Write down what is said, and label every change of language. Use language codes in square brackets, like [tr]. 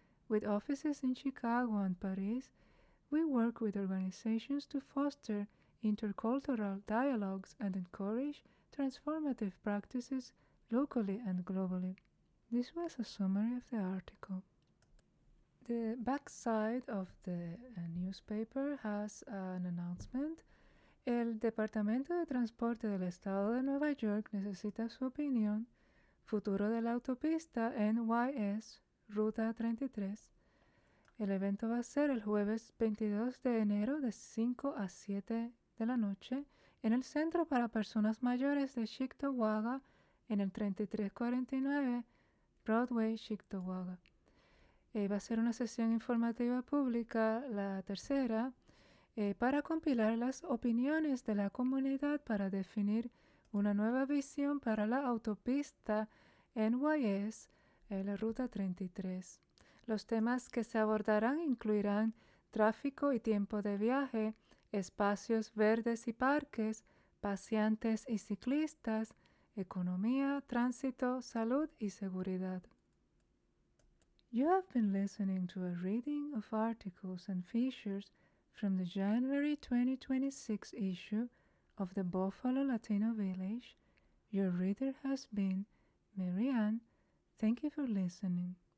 [en] With offices in Chicago and Paris, we work with organizations to foster intercultural dialogues and encourage transformative practices locally and globally. This was a summary of the article. The backside of the newspaper has an announcement. [es] El Departamento de Transporte del Estado de Nueva York necesita su opinión. Futuro de la autopista NYS, Ruta 33. El evento va a ser el jueves 22 de enero de 5 a 7 de la noche en el Centro para Personas Mayores de Cheektowaga en el 3349 Broadway, Cheektowaga. Va a ser una sesión informativa pública, la tercera, para compilar las opiniones de la comunidad para definir una nueva visión para la autopista NYS, la Ruta 33. Los temas que se abordarán incluirán tráfico y tiempo de viaje, espacios verdes y parques, paseantes y ciclistas, economía, tránsito, salud y seguridad. [en] You have been listening to a reading of articles and features from the January 2026 issue of the Buffalo Latino Village. Your reader has been Marianne. Thank you for listening.